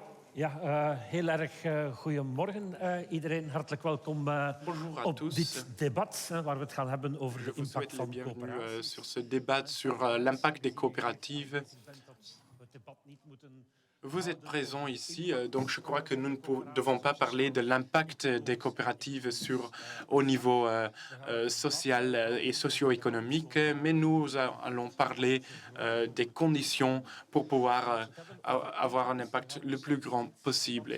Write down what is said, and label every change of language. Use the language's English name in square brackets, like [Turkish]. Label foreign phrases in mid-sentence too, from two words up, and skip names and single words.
[Dutch] Ja, heel erg goedemorgen iedereen. Hartelijk welkom op dit debat waar we het gaan hebben over de impact van coöperaties. [French] Sur ce débat sur l'impact des coopératives. Vous êtes présents ici, donc je crois que nous ne devons pas parler de l'impact des coopératives au niveau social et socio-économique, mais nous allons parler des conditions pour pouvoir avoir un impact le plus grand possible.